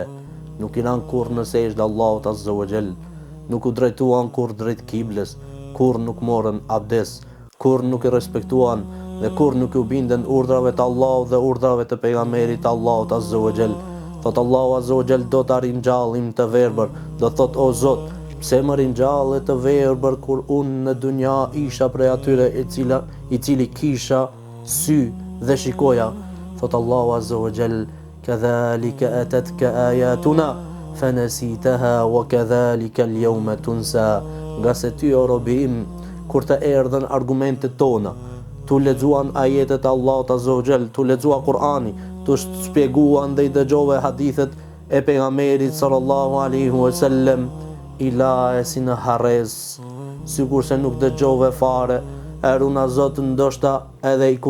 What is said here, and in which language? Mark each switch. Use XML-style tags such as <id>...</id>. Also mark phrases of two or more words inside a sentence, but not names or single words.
<sq>Nuk I lanë kur në sejdë Allahut</sq> <ar>عز وجل,</ar> <sq>nuk u drejtuan kur drejt kiblës, kur nuk morën abdes, kur nuk I respektuan dhe kur nuk u bindën urdhrave të Allahut dhe urdhrave të pejgamberit Allahut</sq> <ar>عز وجل.</ar> <sq>Thot Allahu</sq> <ar>عز وجل,</ar> <sq>do ta ringjallim të verbër, do thot o Zot, pse më ringjalle të verbër kur unë në dunja isha prej atyre I cili kisha sy dhe shikoja. Thot Allahu</sq> <ar>عز وجل, كذلك أتتك آياتنا فنسيتها وكذلك اليوم تنسى.</ar> <sq>Nga se ty o robi im, kur të erdhen argumentet tona, tu lexuan ajetet e Allahut</sq> <ar>عز وجل,</ar> <sq>tu lexua Kur'ani, tu shpjeguan dhe I dëgjove hadithet e pejgamberit</sq> <ar>صلى الله عليه وسلم,</ar> <sq>I laje si në harres, sikur se nuk dëgjove fare, eruna Zot ndoshta edhe I</sq>